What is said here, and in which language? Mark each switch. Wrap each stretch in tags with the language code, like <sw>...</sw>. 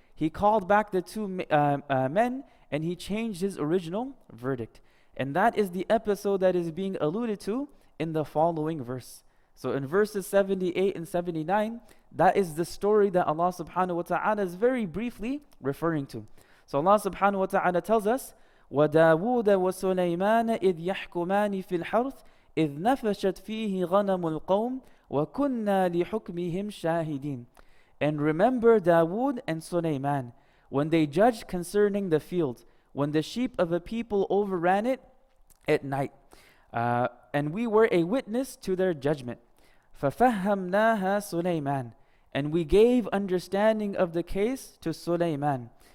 <en>He called back the 2 men and he changed his original verdict. And that is the episode that is being alluded to in the following verse. So in verses 78 and 79, that is the story that Allah subhanahu wa ta'ala is very briefly referring to. So Allah subhanahu wa ta'ala tells us,</en> <ar>وَدَاوُودَ وَسُلَيْمَانَ إِذْ يَحْكُمَانِ فِي الْحَرْثِ إِذْ نَفَشَتْ فِيهِ غَنَمُ الْقَوْمِ وَكُنَّا لِحُكْمِهِمْ شَاهِدِينَ.</ar> <en>And remember Dawood and Sulaiman, when they judged concerning the field, when the sheep of a people overran it at night. And we were a witness to their judgment.</en> <ar>فَفَهَّمْنَاهَا سُلَيْمَانَ.</ar> <en>And we gave understanding of the case to Sulaiman.</en>